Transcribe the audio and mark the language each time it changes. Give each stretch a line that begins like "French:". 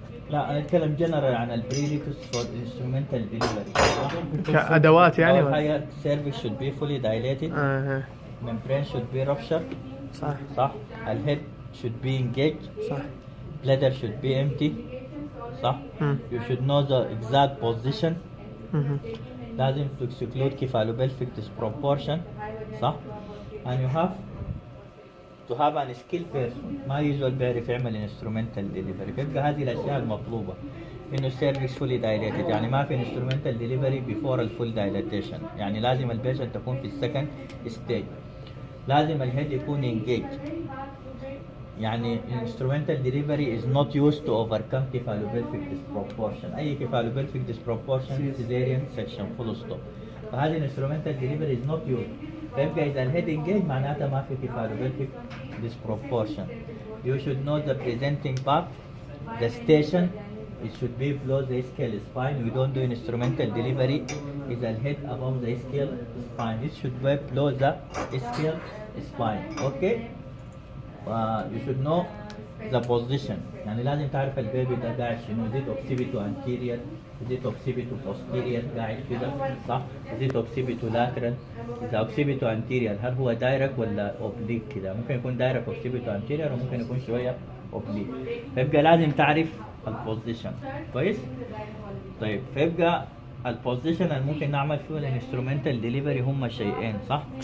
Arabic: لا أنا أتكلم جنرال عن البريريكوسيت فور instrumental delivery. كأدوات يعني أول حاجة
English: cervix should be fully dilated، membrane should be ruptured
Arabic: صح. صح.
English: الhead should be engaged
Arabic: صح.
English: bladder should be empty
Arabic: صح.
English: you should know the exact position. لازم to exclude cephalopelvic disproportion
Arabic: صح.
English: and you have to have an skilled person
Arabic: ما يوجوال بيعرف يعمل
English: instrumental delivery.
Arabic: فيبقى هذه الأشياء المطلوبة. إنه cervix fully dilated يعني ما في
English: instrumental delivery before
Arabic: الفول dilatation، يعني لازم البيشنت تكون في السكند stage. لازم الهيد يكون
English: engaged، يعني instrumental delivery is not used to overcome cephalopelvic disproportion. أي cephalopelvic disproportion cesarean section full stop. فهذه instrumental delivery is not used.
Arabic: فيبقى إذا الهيد engaged معناتها ما في cephalopelvic disproportion.
English: You should know the presenting part, the station. It should be below the ischial spine. We don't do instrumental delivery is the head above the ischial spine. It should be below the ischial spine. Okay? You should know the position.
Arabic: يعني لازم تعرف البيبي ده قاعد شنو.
English: Is it occipital anterior? Is it occipital posterior؟
Arabic: قاعد كده صح؟
English: Is it occipital lateral؟
Arabic: إذا occipital anterior هل هو دايركت ولا oblique كده؟ ممكن يكون دايركت occipital anterior وممكن يكون شوية oblique. فيبقى لازم تعرف البوزيشن كويس. طيب فيبقى البوزيشن اللي ممكن نعمل فيه الانسترومنتال ديليفري هم شيئين صح.